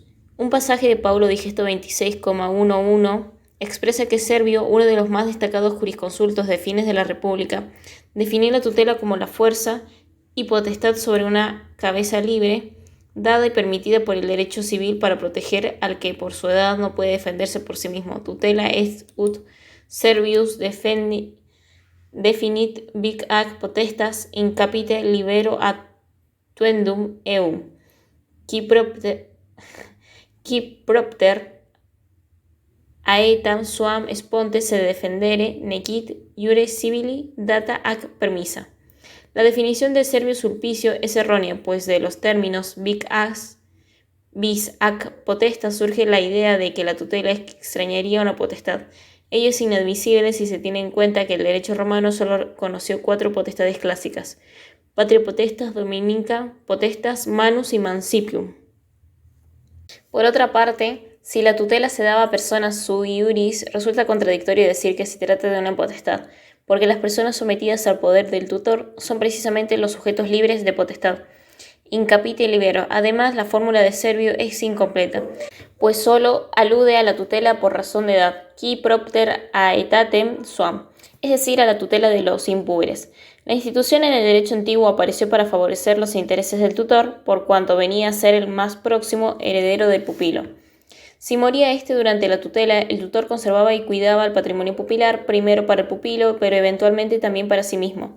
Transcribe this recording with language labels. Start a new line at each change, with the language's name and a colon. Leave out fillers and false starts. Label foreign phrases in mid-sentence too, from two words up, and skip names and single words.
Spanish: Un pasaje de Paulo Digesto 26,11 expresa que Servio, uno de los más destacados jurisconsultos de fines de la República, definió la tutela como la fuerza y potestad sobre una cabeza libre, dada y permitida por el derecho civil para proteger al que por su edad no puede defenderse por sí mismo.
Latin: Tutela est ut Servius definit vic ac potestas in capite libero atuendum eum, qui propter aetam suam sponte se defendere nequit iure civili data ac permissa.
Spanish: La definición de Servio Sulpicio es errónea, pues de los términos
Latin: vis ac potestas
Spanish: surge la idea de que la tutela extrañaría una potestad. Ello es inadmisible si se tiene en cuenta que el derecho romano solo conoció 4 potestades clásicas:
Latin: patria potestas, dominica potestas, manus y mancipium.
Spanish: Por otra parte, si la tutela se daba a personas
Latin: sui iuris,
Spanish: resulta contradictorio decir que se trata de una potestad, porque las personas sometidas al poder del tutor son precisamente los sujetos libres de potestad.
Latin: In capite libero.
Spanish: Además, la fórmula de Servio es incompleta, pues solo alude a la tutela por razón de edad,
Latin: qui propter aetatem suam,
Spanish: es decir, a la tutela de los impúberes. La institución en el derecho antiguo apareció para favorecer los intereses del tutor, por cuanto venía a ser el más próximo heredero del pupilo. Si moría éste durante la tutela, el tutor conservaba y cuidaba el patrimonio pupilar, primero para el pupilo, pero eventualmente también para sí mismo.